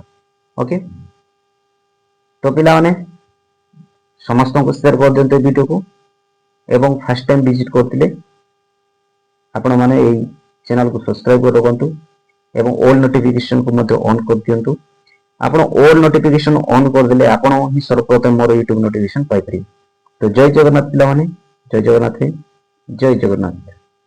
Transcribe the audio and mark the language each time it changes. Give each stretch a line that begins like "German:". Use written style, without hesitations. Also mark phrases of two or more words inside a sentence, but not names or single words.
Odia: ଓକେ ତ ପିଲାମାନେ ସମସ୍ତଙ୍କୁ ସେୟାର କରିଦିଅନ୍ତୁ এই ଭିଡିଓକୁ ଏବଂ
English: first time visit
Odia: କରିଥିଲେ ଆପଣମାନେ এই ଚ୍ୟାନେଲକୁ ସବସ୍କ୍ରାଇବ କରି ରଖନ୍ତୁ ଏବଂ
English: all notificationକୁ
Odia: ମଧ୍ୟ ଅନ୍ କରିଦିଅନ୍ତୁ। ଆପଣ
English: all notification
Odia: ଅନ୍ କରିଦେଲେ ଆପଣ ହିଁ ସର୍ବପ୍ରଥମେ ମୋର ୟୁଟ୍ୟୁବ ନୋଟିଫିକେସନ ପାଇପାରିବେ। ତ ଜୟ ଜଗନ୍ନାଥ ପିଲାମାନେ, ଜୟ ଜଗନ୍ନାଥ, ଜୟ ଜଗନ୍ନାଥ।